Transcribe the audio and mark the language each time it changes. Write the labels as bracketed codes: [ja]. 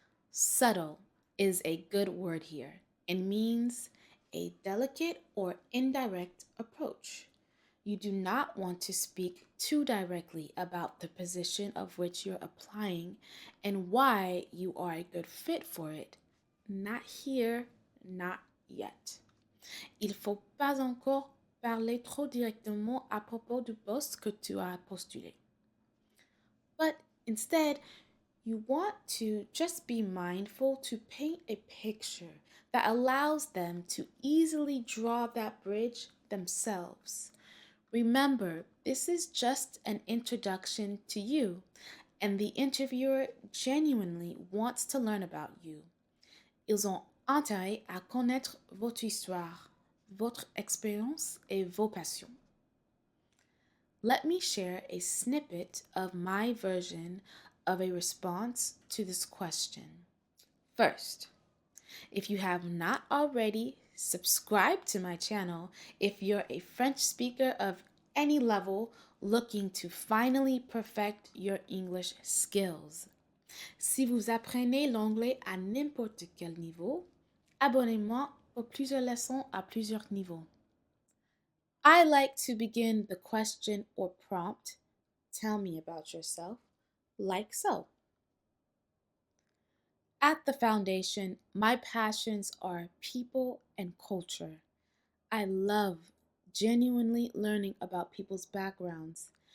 [en] Subtle is a good word here and means a delicate or indirect approach. You do not want to speak too directly about the position of which you're applying and why you are a good fit for it. Not here, not yet. [fr] Il faut pas encore parler trop directement à propos du poste que tu as postulé. [en] But instead, you want to just be mindful to paint a picture that allows them to easily draw that bridge themselves. Remember, this is just an introduction to you, and the interviewer genuinely wants to learn about you. [fr] Ils ont intérêt à connaître votre histoire, votre expérience et vos passions. [en] Let me share a snippet of my version of a response to this question. First, if you have not already, subscribe to my channel if you're a French speaker of any level looking to finally perfect your English skills. [fr] Si vous apprenez l'anglais à n'importe quel niveau, abonnez-moi pour plusieurs leçons à plusieurs niveaux. [en] I like to begin the question or prompt, tell me about yourself, like so. At the foundation, my passions are people and culture. I love genuinely learning about people's backgrounds.